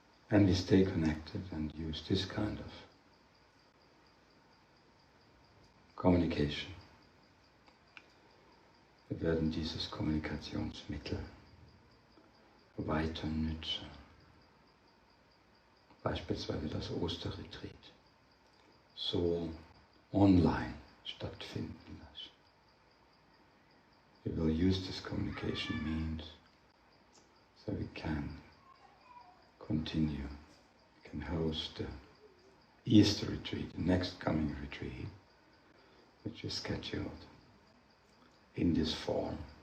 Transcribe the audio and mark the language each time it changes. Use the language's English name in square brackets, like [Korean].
[English] And we stay connected and use this kind of communication. [German] Wir werden dieses Kommunikationsmittel weiter nützen. Beispielsweise das Osterretreat so online stattfinden lassen. [English] We will use this communication means so we can continue, we can host the Easter retreat, the next coming retreat, which is scheduled in this form.